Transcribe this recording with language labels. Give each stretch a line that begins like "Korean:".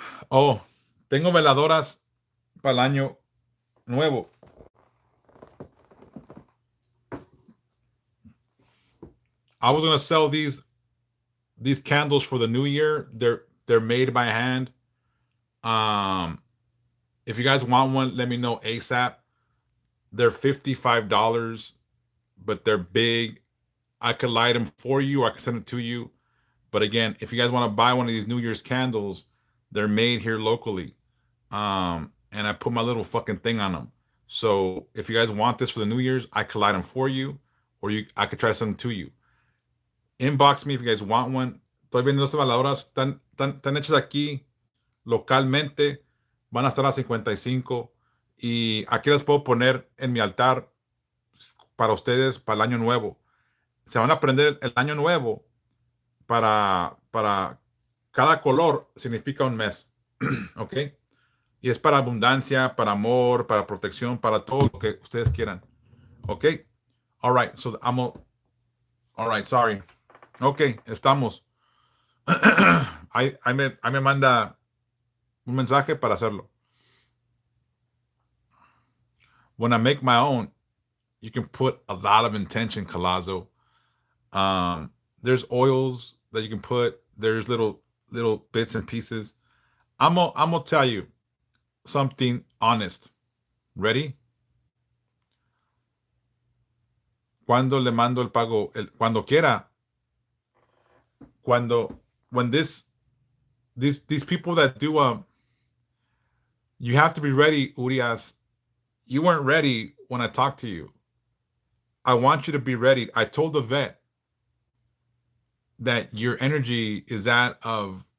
Spanish: Oh, tengo veladoras para el año nuevo.
English: I was gonna sell these candles for the new year. They're made by hand. Um, if you guys want one, let me know ASAP. They're $55, but they're big. I could light them for you. I could send it to you. But again, if you guys want to buy one of these New Year's candles, they're made here locally. And I put my little fucking thing on them. So if you guys want this for the New Year's, I could light them for you, or I could try to send them to you. Inbox me if you guys want one.
Spanish: Estoy vendiendo estas veladoras. Están hechas aquí localmente. Van a estar a 55. Y aquí las puedo poner en mi altar para ustedes para el año nuevo. Se van a prender el año nuevo para cada color significa un mes. ¿Ok? Y es para abundancia, para amor, para protección, para todo lo que ustedes quieran.
English: ¿Ok? All right. So all right. Sorry. Ok.
Spanish: Estamos. Ahí me manda un mensaje para hacerlo.
English: When I make my own, you can put a lot of intention, Calazo. There's oils that you can put. There's little bits and pieces. I'm gonna tell you something honest. Ready?
Spanish: Cuando le mando el pago, cuando quiera.
English: When these people that do you have to be ready, Urias. You weren't ready when I talked to you. I want you to be ready. I told the vet that your energy is that of